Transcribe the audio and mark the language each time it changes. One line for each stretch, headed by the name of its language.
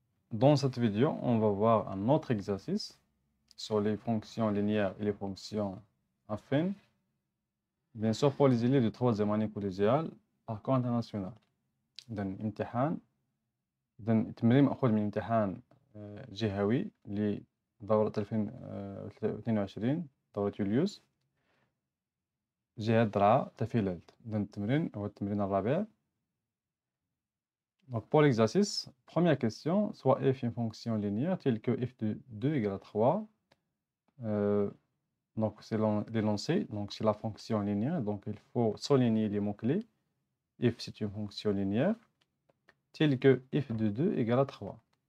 French: Dans cette vidéo, on va voir un autre exercice sur les fonctions linéaires et les fonctions affines. Bien sûr, pour les élèves de troisième année collégiale, parcours international.
Arabic: إذن امتحان إذن تمرين مأخوذ من امتحان جهوي لدورة 2022 دورة يوليوس جهة درعا تافيلالت. إذن التمرين هو التمرين الرابع.
French: Donc, pour l'exercice, première question, soit f est une fonction linéaire telle que f de 2 égale à 3. Donc, c'est l'énoncé, donc c'est la fonction linéaire. Donc, il faut souligner les mots-clés. F, c'est une fonction linéaire telle que f de 2 égale à 3.